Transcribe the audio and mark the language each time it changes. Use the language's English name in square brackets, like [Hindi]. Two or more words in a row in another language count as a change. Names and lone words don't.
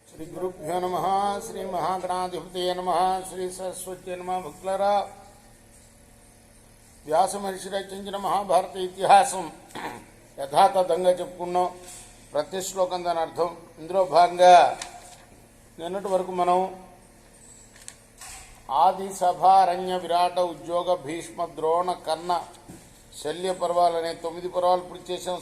[Sanskrit] श्री गुरुभ्यो नमः। श्री महागणाधिपतये नमः। श्री सरस्वती नमः। [Telugu] भक्तुलारा, వ్యాస మహర్షి రచించిన మహాభారత ఇతిహాసం యథాతథంగా చెప్పుకున్నాం. ప్రతి శ్లోకం దాని అర్థం. ఇందులో భాగంగా నిన్నటి వరకు మనం ఆది సభారణ్య విరాట ఉద్యోగ భీష్మ ద్రోణ కర్ణ శల్య పర్వాలనే 9 పర్వాలు పూర్తి చేసాం.